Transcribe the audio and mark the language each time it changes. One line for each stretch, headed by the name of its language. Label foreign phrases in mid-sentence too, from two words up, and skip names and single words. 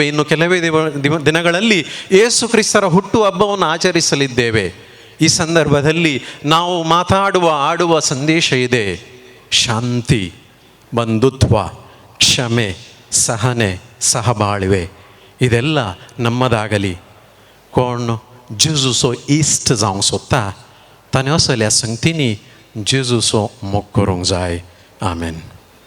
Kannada: ಇನ್ನು ಕೆಲವೇ ದಿನಗಳಲ್ಲಿ ಯೇಸು ಕ್ರಿಸ್ತರ ಹುಟ್ಟು ಹಬ್ಬವನ್ನು ಆಚರಿಸಲಿದ್ದೇವೆ. ಈ ಸಂದರ್ಭದಲ್ಲಿ ನಾವು ಆಡುವ ಸಂದೇಶ ಇದೆ: ಶಾಂತಿ, ಬಂಧುತ್ವ, ಕ್ಷಮೆ, ಸಹನೆ, ಸಹಬಾಳ್ವೆ ಇದೆಲ್ಲ ನಮ್ಮದಾಗಲಿ.
Konkani: कोण जेजूचो इश्ट जावंक सोदता ताणें असल्या संगतींनी जेजूचो मोग करूंक जाय. आमेन.